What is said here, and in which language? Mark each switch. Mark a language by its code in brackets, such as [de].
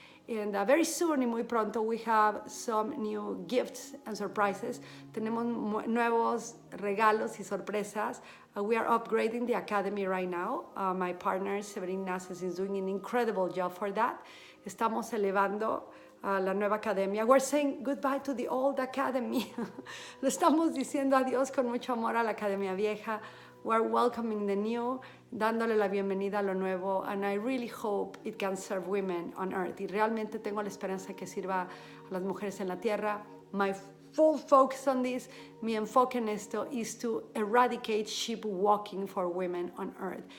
[en] And very soon [es] y muy pronto [en] we have some new gifts and surprises. [es] Tenemos nuevos regalos y sorpresas. [en] We are upgrading the academy right now. My partner, Severin Naces, is doing an incredible job for that. [es] Estamos elevando la nueva academia. [en] We're saying goodbye to the old academy. [es] Le estamos diciendo adiós con mucho amor a la academia vieja. [en] We're welcoming the new, [es] dándole la bienvenida a lo nuevo, [en] and I really hope it can serve women on earth. [es] Y realmente tengo la esperanza que sirva a las mujeres en la tierra. [en] My full focus on this, [es] mi enfoque en esto, [en] is to eradicate sheep walking for women on earth.